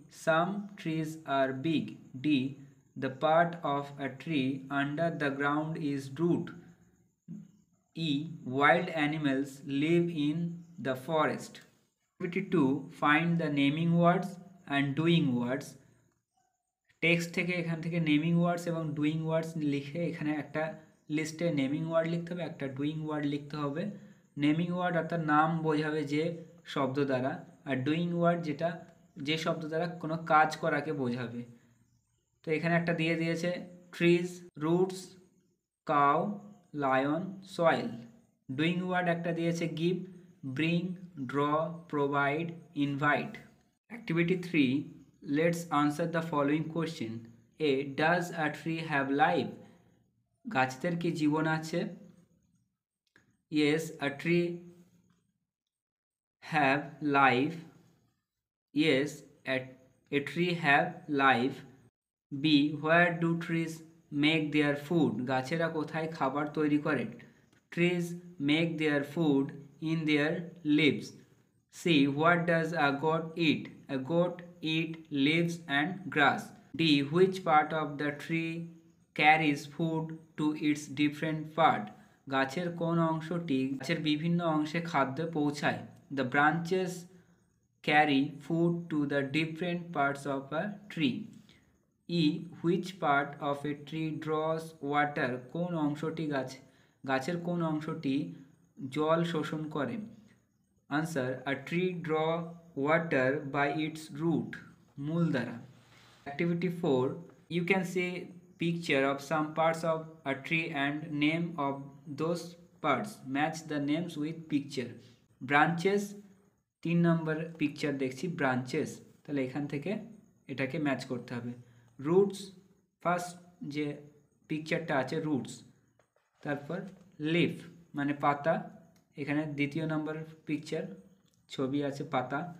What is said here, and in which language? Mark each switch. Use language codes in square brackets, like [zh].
[en] Some trees are big. D. The part of a tree under the ground is root. E. Wild animals live in the forest. Activity 2. Find the naming words and doing words. [bn] Text থেকে এখান থেকে naming ওয়ার্ডস এবং doing ওয়ার্ডস লিখে এখানে একটা লিস্টে naming word লিখতে হবে, একটা ডুইং ওয়ার্ড লিখতে হবে। নেমিং ওয়ার্ড অর্থাৎ নাম বোঝাবে যে শব্দ দ্বারা, আর ডুইং ওয়ার্ড যেটা যে শব্দ দ্বারা কোনো কাজ করাকে বোঝাবে। তো এখানে একটা দিয়ে দিয়েছে trees, roots, cow, lion, soil. Doing word একটা দিয়েছে give, bring, draw, provide, invite. [en] Activity 3. Let's answer the following question. A. Does a tree have life? [bn] গাছের কি জীবন আছে? [en] Yes, a tree have life. Yes, a tree have life. B. Where do trees make their food? [bn] গাছেরা কোথায় খাবার তৈরি করে? [en] Trees make their food in their leaves. C. What does a goat eat? A goat eat leaves and grass. D. Which part of the tree carries food to its different part? [bn] গাছের কোন অংশটি গাছের বিভিন্ন অংশে খাদ্য পৌঁছায়? [en] The branches carry food to the different parts of a tree. E. Which part of a tree draws water? [bn] কোন অংশটি গাছের কোন অংশটি জল শোষণ করে? [en] Answer. A tree draw water by its root, [bn] মূল দ্বারা। [en] Activity 4. You can see picture of some parts of a tree and name of those parts. Match the names with picture. [bn] Branches, 3 number picture দেখছি branches, তাহলে এখান থেকে এটাকে match করতে হবে। Roots, first যে পিকচারটা আছে রুটস। তারপর লিফ মানে পাতা, এখানে দ্বিতীয় নম্বর পিকচার ছবি আছে পাতা।